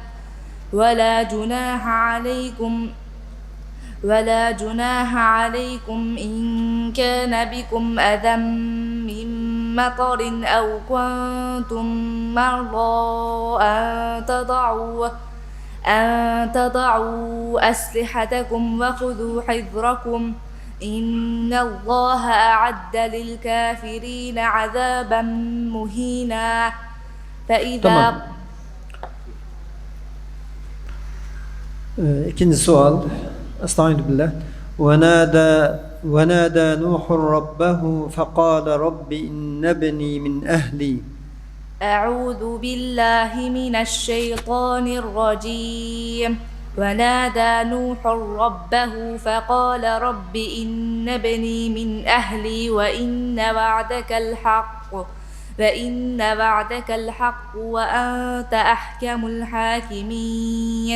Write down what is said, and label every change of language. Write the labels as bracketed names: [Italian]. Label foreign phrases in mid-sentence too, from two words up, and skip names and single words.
[Arabic] ولا جناح عليكم إن كان بكم أذى من مطر أو كنتم مرضى أن تضعوا أسلحتكم وخذوا حذركم إن الله أعد للكافرين عذابا مهينا. [Turkish] Tamam. İkinci sual. [Arabic] أستعيذ بالله. وَنَادَى نُوحٌ رَبَّهُ فَقَالَ رَبِّ إِنَّ ابْنِي مِنْ أَهْلِي. أعوذ بالله من الشيطان الرجيم. ونادى نوح ربه فقال رب إن ابني من أهلي وإن وعدك الحق وأنت أحكم الحاكمين.